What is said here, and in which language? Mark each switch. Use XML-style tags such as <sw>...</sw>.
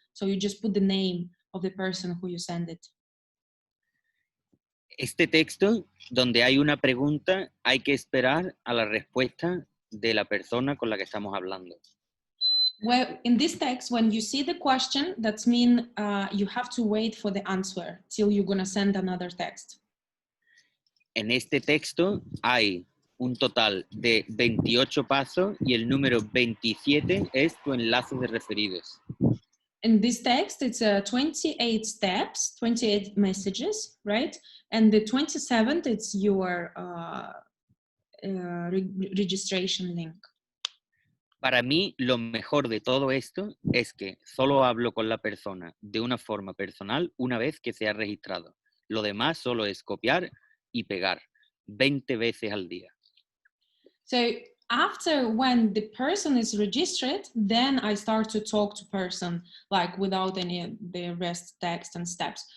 <en>So you just put the name of the person who you send it.</en> <es>Este texto, donde hay una pregunta, hay que esperar a la respuesta de la persona con la que estamos hablando.</es> <en>Well, in this text, when you see the question, that means you have to wait for the answer till you're going to send another text.</en> <es>En este texto hay un total de 28 pasos y el número 27 es tu enlace de referidos.</es> <en>In this text, it's 28 steps, 28 messages, right? And the 27th, it's your registration link.</en> <es>Para mí, lo mejor de todo esto es que solo hablo con la persona de una forma personal una vez que se ha registrado. Lo demás solo es copiar y pegar 20 veces al día.</es> <en>So after when the person is registered, then I start to talk to person like without any the rest text and steps.</en>